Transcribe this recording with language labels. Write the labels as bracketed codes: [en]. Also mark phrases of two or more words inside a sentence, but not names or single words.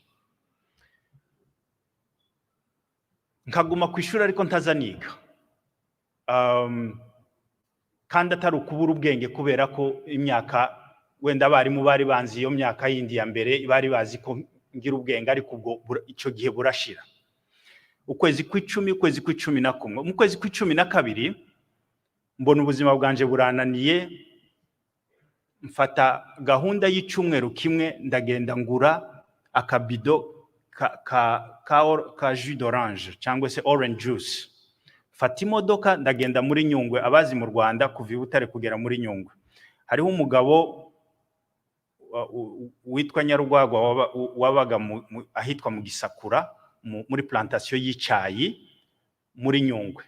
[rw] Nkaguma ku ishuri ariko ntazaniga, kandi atari ukubura ubwenge kubera ko imyaka wenda abarimu bari banzi iyo myaka yindi ya mbere bari bazi ko ngira ubwenge, ariko ubwo icyo gihe burashira. Ukwezi kw'icumi, ukwezi kw'icumi na kumwe, mu kwezi kw'icumi na kabiri mbona ubuzima bwanje burananiye, mfata gahunda y'icyumweru kimwe ndagenda ngura akabido ka [fr] jus d'orange [rw] cyangwa se [en] orange juice. [rw] Fata imodoka ndagenda muri Nyungwe, abazi mu Rwanda kuva i Butare kugera muri Nyungwe. Hariho umugabo witwa Nyarugwagwa wabaga ahitwa mu Gisakura muri plantation y'icyayi muri Nyungwe.